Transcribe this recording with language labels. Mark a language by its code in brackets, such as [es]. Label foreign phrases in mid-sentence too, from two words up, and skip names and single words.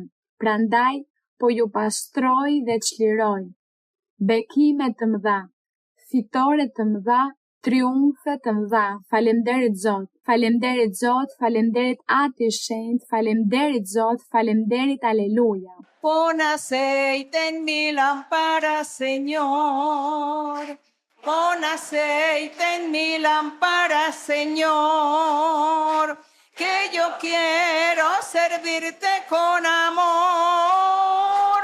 [sq] Prandaj, po ju pastroj dhe çliroj. Bekime të mëdha, fitore të mëdha, triumfe të mëdha. Faleminderit Zot, faleminderit Zot, faleminderit Ati i Shenjtë, faleminderit Zot, faleminderit, aleluja. [es] Pon aceite en mi lámpara, Señor. Pon aceite en mi lámpara, Señor, que yo quiero servirte con amor.